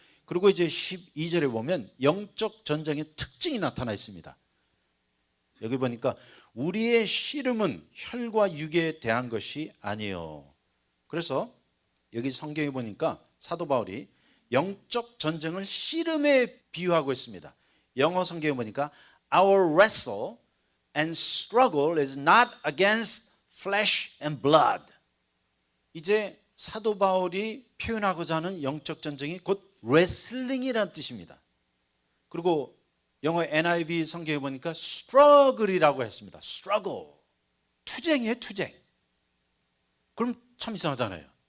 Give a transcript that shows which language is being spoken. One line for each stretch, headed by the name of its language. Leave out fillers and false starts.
Korean: 그리고 이제 12절에 보면 영적 전쟁의 특징이 나타나 있습니다. 여기 보니까 우리의 씨름은 혈과 육에 대한 것이 아니요. 그래서 여기 성경에 보니까 사도 바울이 영적 전쟁을 씨름에 비유하고 있습니다. 영어 성경에 보니까
English: Our wrestle and struggle is not against flesh and blood.
Korean: 이제 사도 바울이 표현하고자 하는 영적 전쟁이 곧 레슬링이라는 뜻입니다. 그리고 영어 NIV 성경에 보니까 struggle이라고 했습니다. struggle. 투쟁이에요, 투쟁. 그럼 참 이상하잖아요.